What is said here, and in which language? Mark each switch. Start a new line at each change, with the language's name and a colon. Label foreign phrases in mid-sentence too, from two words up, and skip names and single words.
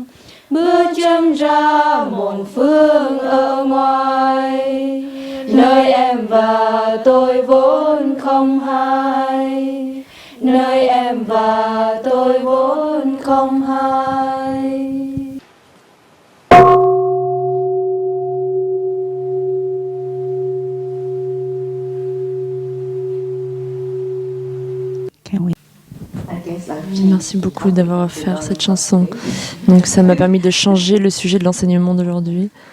Vietnamese: Bước chân ra một phương ở ngoài, nơi em và tôi vốn không hai, nơi em và tôi vốn không hai.
French: Merci beaucoup d'avoir offert cette chanson. Donc ça m'a permis de changer le sujet de l'enseignement d'aujourd'hui.